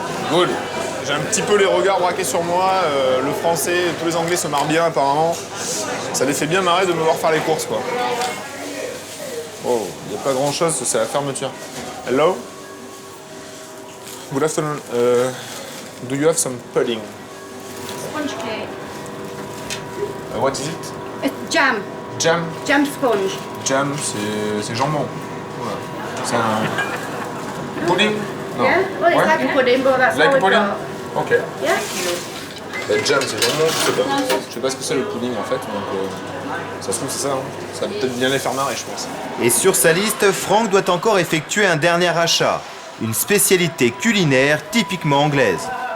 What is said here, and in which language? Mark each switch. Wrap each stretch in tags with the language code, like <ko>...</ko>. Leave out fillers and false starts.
<fr>Good. J'ai un petit peu les regards braqués sur moi. Le français, tous les anglais se marrent bien apparemment. Ça les fait bien marrer de me voir faire les courses, quoi. Oh, il n'y a pas grand chose, c'est la fermeture.</fr> <en>Hello? Good afternoon. Do you have some pudding? Sponge cake. What is it? It's jam. Jam? Jam sponge.</en> <fr>Jam, c'est jambon. Voilà. C'est un pudding? Non.</fr> <en>Yeah? Well, it's like a pudding, but that's Like how a we pudding? got. Ok. Yeah?</en> <fr>Jam, c'est jambon, je sais pas. Je sais pas ce que c'est le pudding en fait, donc ça se trouve c'est ça. Hein. Ça va peut-être bien les faire marrer, je pense. Et sur sa liste, Franck doit encore effectuer un dernier achat. Une spécialité culinaire typiquement anglaise.</fr>